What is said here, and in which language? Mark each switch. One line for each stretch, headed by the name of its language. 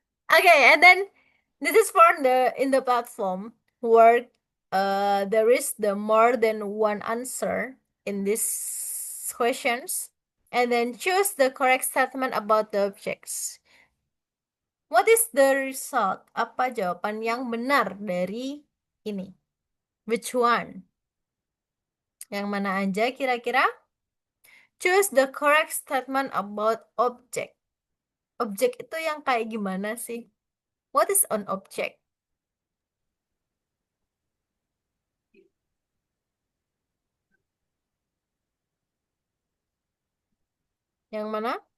English: Okay, and then this is for the in the platform where there is the more than one answer in these questions, and then choose the correct statement about the objects. What is the result?
Indonesian: Apa jawaban yang benar dari ini?
English: Which one?
Indonesian: Yang mana aja kira-kira?
English: Choose the correct statement about object.
Indonesian: Object itu yang kayak gimana sih?
English: What is an object?
Indonesian: Yang mana?